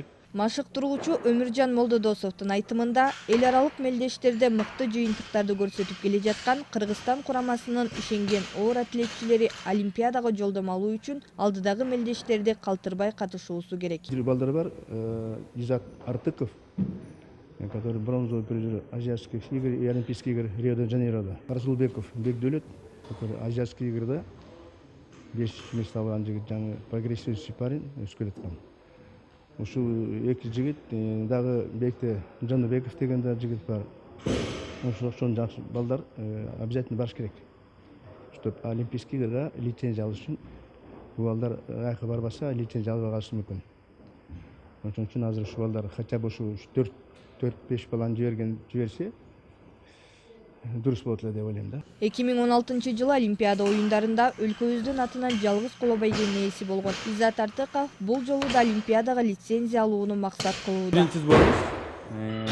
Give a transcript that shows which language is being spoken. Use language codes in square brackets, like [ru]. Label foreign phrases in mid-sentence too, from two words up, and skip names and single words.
[ky] Машыктыруучу Өмүржан Молдодосовдун айтымында, эл аралык мелдештерде мыкты жыйынтыктарды көрсөтүп келе жаткан Кыргызстан курамасынын ишенген оор атлетчилери Олимпиадага жолдомо алуу үчүн алдыдагы мелдештерде калтырбай катышуусу керек. Балдар бар, Изат Артыков, [ru] который бронзовый призер азиатских игр и олимпийских игр Рио-де-Жанейрода. Расулбеков Бекдөлөт, который азиатских игрда 5 место [ky] алган жигит, жаңы [ru] прогрессирующий парень, [ky] өскө жаткан. Ушул эки жигит дагы Бекте Жаныбеков деген да жигит бар. Ошон жакшы балдар обязательно барыш керек. [ru] Чтоб олимпийский [ky] игрга лицензия алыш үчүн бул балдар айкы барбаса лицензия албай калышы мүмкүн. Ошон үчүн азыр ушул балдар [ru] хотя бы [ky] ушу 4-5 баланы жиберсе дурус болот эле деп ойлойм да. 2016 жылы Олимпиада оюндарында өлкөбүздүн атынан жалгыз коло байгенин ээси болгон Изат Артыков бул жолу да Олимпиадага лицензия алууну максат кылууда. Биринчи сборубуз.